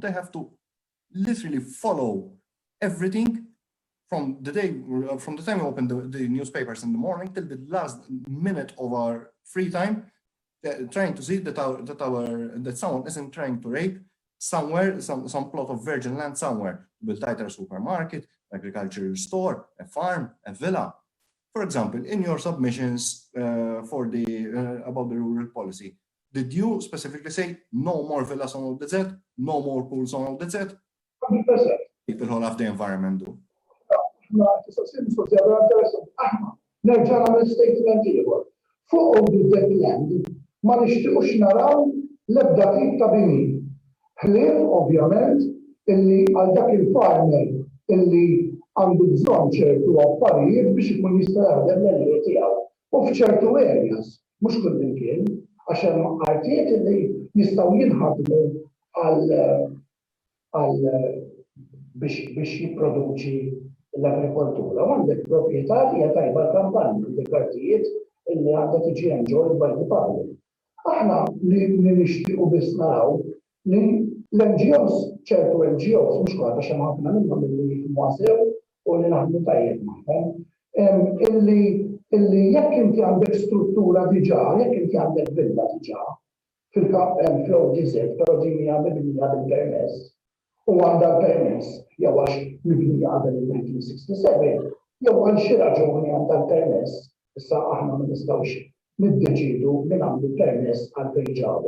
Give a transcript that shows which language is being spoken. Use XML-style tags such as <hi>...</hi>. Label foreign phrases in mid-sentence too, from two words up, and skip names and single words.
<en>They have to literally follow everything from the time we open the newspapers in the morning till the last minute of our free time, trying to see that someone isn't trying to rape somewhere, some plot of virgin land somewhere, build either a supermarket, agricultural store, a farm, a villa. For example, in your submissions about the rural policy, did you specifically say no more villas on ODZ, no more pools on ODZ? 100%. People who love the environment do.</en> <mt>Nerġa' nagħmel statement ieħor. Fuq ODZ land ma nixtiequx naraw l-ebda tip ta' bini. Ħlief ovvjament illi għal dak il-farmer illi għandu bżonn ċertu affarijiet biex ikun jista' jaħdem l-għelliet tiegħu. U f'ċertu areas, mhux kullimkien, għax hemm artijiet illi jistgħu jinħadmu għal biex jipproduċi l-agrikoltura. Għandek proprjetà li hija tajba l-kampanja, għandek artijiet illi għandha tiġi</mt> <en>enjoyed by the public.</en> <mt>Aħna li nixtiequ biss naraw li l-NGOs, ċertu NGOs, mhux kollha għax hemm ħafna minnhom illi jifhmuha sew u li naħdmu tajjeb magħhom, illi jekk inti għandek struttura diġà, jekk inti għandek villa diġà fil-ODZ, però din hija mibnija bil-permess, u għandha permess jew għax mibnija qabel il-1967, jew għal xi raġuni għandha l-permess, issa aħna ma nistgħux niddeċidu min għandu permess għal fejġabu.</mt>